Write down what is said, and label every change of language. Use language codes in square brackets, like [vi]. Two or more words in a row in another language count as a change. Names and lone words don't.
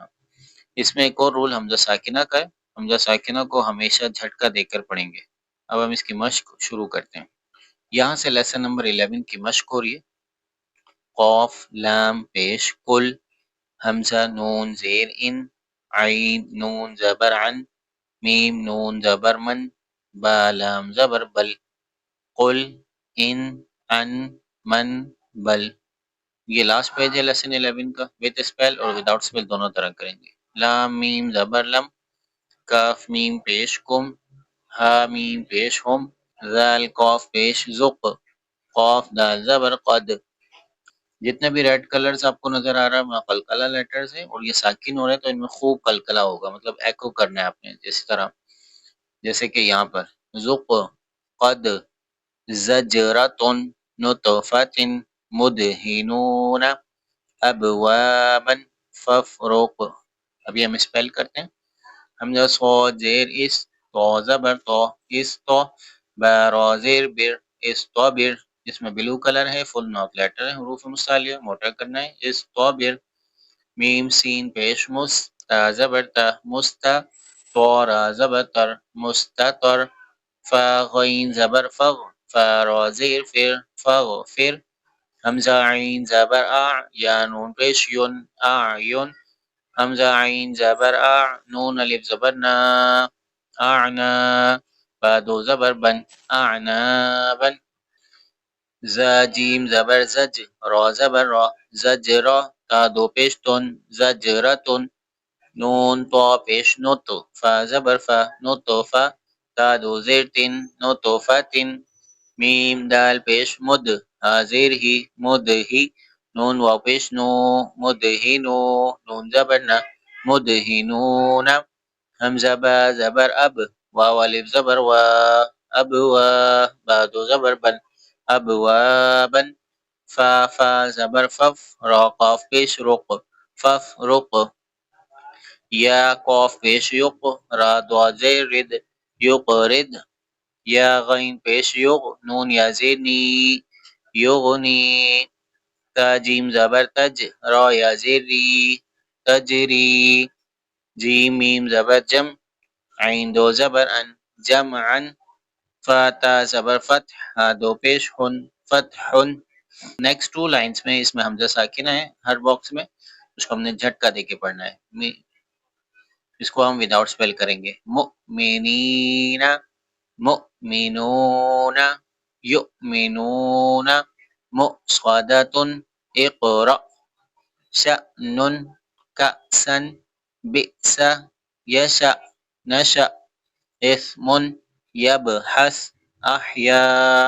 [ur] اس میں ایک اور رول حمزہ ساکنہ کا ہے۔ حمزہ ساکنہ کو ہمیشہ جھٹکا دے کر پڑھیں گے۔ اب ہم اس کی مشق شروع کرتے ہیں۔ یہاں سے [en] lesson number [ur] 11 کی مشق ہو رہی ہے۔ قاف لام پیش کل، حمزہ نون زیر ان، عین نون زبر عن، میم نون زبر من، با لام زبر بل، قل ان ان من بل۔ یہ [en] last page [ur] ہے لیسن 11 کا، [en] with spell [ur] اور [en] without spell [ur] دونوں طرح کریں گے۔ لام میم زبر لم، کاف میم پیش کم، ہا میم پیش ہم، ذال قاف پیش ذق، قاف دال زبر قد۔ جتنے بھی [en] red colors [ur] آپ کو نظر آ رہا ہے وہاں قلقلہ لیٹرز ہیں، اور یہ ساکن ہو رہے ہیں تو ان میں خوب قلقلہ ہوگا، مطلب ایکو کرنا ہے آپ نے، جس طرح جیسے کہ یہاں پر ذق، قد، زجرۃ، نطفۃ، مدہنون، ابوابا، ففرق۔ ابھی ہم اسپیل کرتے ہیں۔ حمزہ صاد زیر اس، تو زبر تو، اس تو، با زیر بر، استبر۔ اس میں [en] blue color [ur] ہے، [en] full note letter [ur] ہے، حروف مستعلیہ موٹا کرنا ہے، استبر۔ میم سین پیش مس، تا زبر تا، مستا، تو را زبر تر، مستتر۔ فا غین زبر فغ، فا را زیر فر، فغفر۔ حمزہ عین زبر آ، یا نون پیش یون، اعین۔ حمزہ عین زبر آ، نون الف زبر نا، اعنا۔ با دو زبر بن، اعنابا۔ زا جیم زبر زج، را زبر را، زجرا۔ تا دو پیش تن، زجرتن۔ نون تو پیش نت، فا زبر فا، نطفا۔ تا دو زیر تن، نطفتن۔ میم دال پیش مد، ہا زیر ہی، مدہی۔ نون واو پیش نو، مدہنو۔ نون زبر نا، مدہنون۔ حمزہ با زبر اب، واو الف زبر وا، ابوا۔ با دو زبر بن، ابوابا۔ فا فا زبر فف، را قاف پیش رق، فف رق۔ یا قاف پیش یق، را دو زیر رد، یقرد۔ یا غین پیش یغ، نون یا زیر نی، یغنی۔ تا جیم زبر تج، را یا زیر ری، تجری۔ جیم میم زبر جم، عین دو زبر ان، جمعن۔ فا تا زبر فتح، ہا دو پیش ہن، فتحن۔ [en] next 2 lines [ur] میں اس میں حمزہ ساکنہ ہے ہر باکس میں، اس کو ہم نے جھٹکا دے کے پڑھنا ہے۔ اس کو ہم [en] without spell [ur] کریں گے۔ [ar] مؤمنین، مؤمنون، یؤمنون۔ مؤصدۃ، اقرأ۔ شأن، کأسا، بئس، یشأ، نشأ۔ اسم، یبحث، احیا۔